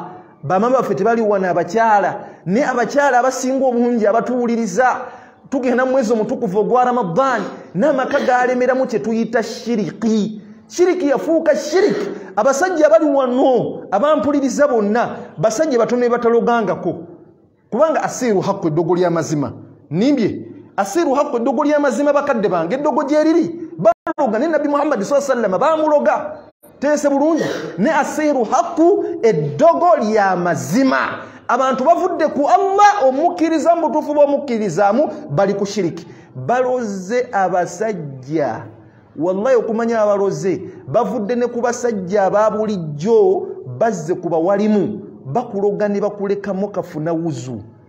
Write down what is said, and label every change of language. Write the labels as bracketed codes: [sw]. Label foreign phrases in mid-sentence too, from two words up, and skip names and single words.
[lg] bamama baffe tebali wana abakyala ne abakyala abasinga obungi abatuwuliriza tugenda mu mwezi omutukuvu ogwa Ramadan n'amaka galemeramu kye tuyita shiriki yafuuka shiriki abasajja abali wano abampuliriza bonna basajja batono batalogangako kubanga [ar] السحر حق [lg] eddogo ly'amazima nimbye asiru haqqu eddogo ly'amazima bakadde bange eddogo gyeriri baloga ne Nabi Muhammad [ar] صلى الله عليه وسلم [lg] bamuloga teese bulungi ne [ar] السحر حق [lg] eddogo ly'amazima abantu bavudde ku Allah omukkiriza mu butuufu bw'omukkirizamu bali ku shiriki baloze abasajja wallahi okumanya abaloze bavudde ne ku basajja ababulijjo bazze ku bawalimu bakuloga ne bakulekamu kafuna wuzu